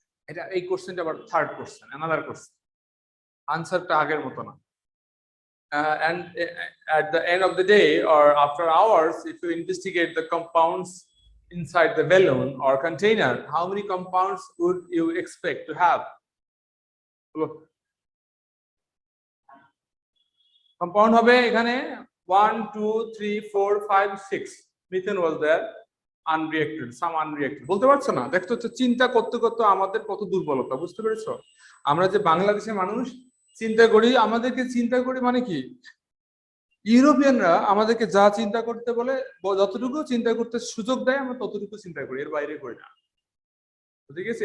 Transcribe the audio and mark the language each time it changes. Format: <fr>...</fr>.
<bn>এটা এই কোশ্চেনটা আবার থার্ড কোশ্চেন,</bn> <en>another question.</en> <bn>আনসারটা আগের মতো না।</bn> <en>And at the end of the day or after hours, if you investigate the compounds inside the balloon or container, how many compounds would you expect to have?</en> <bn>Compound হবে এখানে 1 2 3 4 5 6.</bn> <en>Methane was there, unreacted, some unreacted.</en> <bn>বলতে পারছো না? দেখতে হচ্ছে চিন্তা করতে করতে আমাদের কত দুর্বলতা, বুঝতে পেরেছো? আমরা যে বাংলাদেশের মানুষ চিন্তা করি, আমাদেরকে চিন্তা করি মানে কি, ইউরোপিয়ানরা আমাদেরকে যা চিন্তা করতে বলে, যতটুকু চিন্তা করতে সুযোগ দেয় আমরা ততটুকু চিন্তা করি, এর বাইরে করি না, ঠিক আছে?</bn>